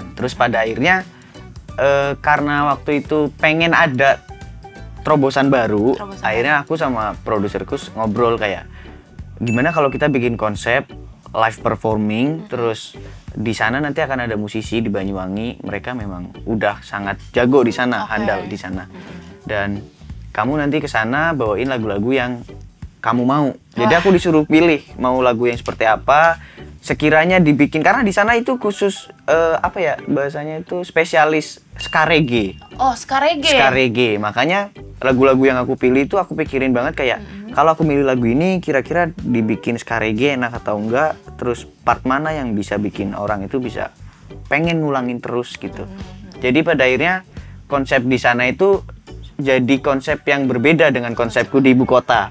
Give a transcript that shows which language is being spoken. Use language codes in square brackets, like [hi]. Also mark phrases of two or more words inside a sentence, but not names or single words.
[id] Terus pada akhirnya karena waktu itu pengen ada terobosan baru, akhirnya aku sama produserku ngobrol kayak gimana kalau kita bikin konsep [en] live performing, [id] terus di sana nanti akan ada musisi di Banyuwangi, mereka memang udah sangat jago di sana, handal di sana, dan kamu nanti ke sana bawain lagu-lagu yang kamu mau. Jadi aku disuruh pilih mau lagu yang seperti apa, sekiranya dibikin, karena di sana itu khusus apa ya bahasanya itu spesialis ska reggae. Oh, ska reggae. Ska reggae. Makanya lagu-lagu yang aku pilih itu aku pikirin banget kayak kalau aku milih lagu ini kira-kira dibikin ska reggae enak atau enggak, terus part mana yang bisa bikin orang itu bisa pengen ngulangin terus gitu. Jadi pada akhirnya konsep di sana itu jadi konsep yang berbeda dengan konsepku di ibu kota.